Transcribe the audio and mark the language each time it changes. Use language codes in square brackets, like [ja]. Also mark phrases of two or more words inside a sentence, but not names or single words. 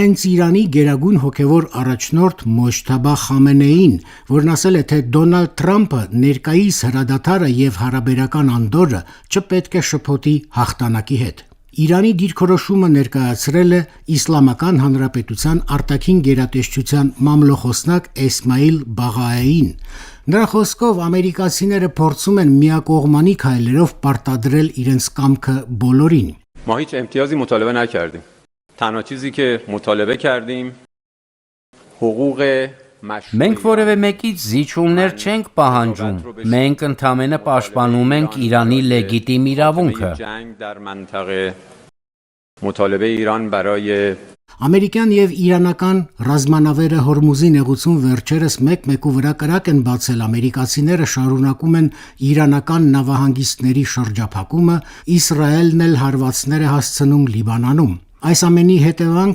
[hy] հենց Իրանի գերագույն հոգևոր առաջնորդ Մոջթաբա Խամենեին, որն ասել է, թե Դոնալդ Թրամփը ներկայիս հրադադարը եւ հարաբերական անդորրը չպետք է շփոթի հաղթանակի հետ։ Իրանի դիրքորոշումը ներկայացրել է Իսլամական Հանրապետության արտաքին գերատեսչության մամլոխոսնակ Էսմայիլ Բաղաեին։ Նրա խոսքով ամերիկացիները փորձում են միակողմանի քայլերով պարտադրել իրենց կամքը բոլորին։ [fa] ما هیچ امتیازی مطالبه نکردیم. تنها چیزی که مطالبه کردیم حقوق [hy] Մենք որևէ մեկից զիջումներ չենք պահանջում, մենք ընդամենը պաշտպանում ենք Իրանի լեգիտիմ իրավունքը։ Ամերիկյան եւ իրանական ռազմանավերը Հորմուզի նեղուցում վերջերս մեկ-մեկու վրա կրակ են բացել, ամերիկացիները շարունակում են իրանական նավահանգիստների շրջափակումը, Իսրայելն էլ հարվածներ է հասցնում Լիբանանում։ Այս ամենի հետևանքը